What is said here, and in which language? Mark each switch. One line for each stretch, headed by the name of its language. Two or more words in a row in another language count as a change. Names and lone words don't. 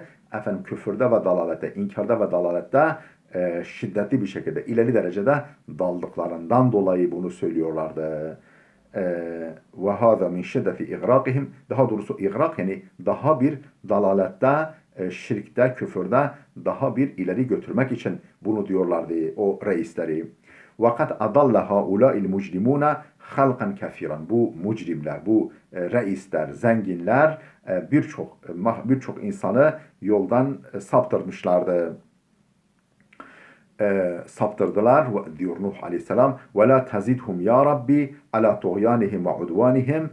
Turkish: Küfürde ve dalalette, inkarda ve dalalette şiddetli bir şekilde, ileri derecede daldıklarından dolayı bunu söylüyorlardı.
Arabic: وهذا من شدة إغراقهم.
Turkish: Daha doğrusu igrak yani daha bir dalalette, şirkte, küfürde daha bir ileri götürmek için bunu diyorlardı o reisleri.
Arabic: وَقَدْ أَضَلَّ هَؤُلَاءِ الْمُجْرِمُونَ خلقا كثيرا.
Turkish: Bu mucrimler, bu reisler, zenginler birçok insanı yoldan saptırmışlardı. Saptırdılar diyor Nuh Aleyhisselam.
Arabic: ولا تزدهم يا رب على طغيانهم وعدوانهم.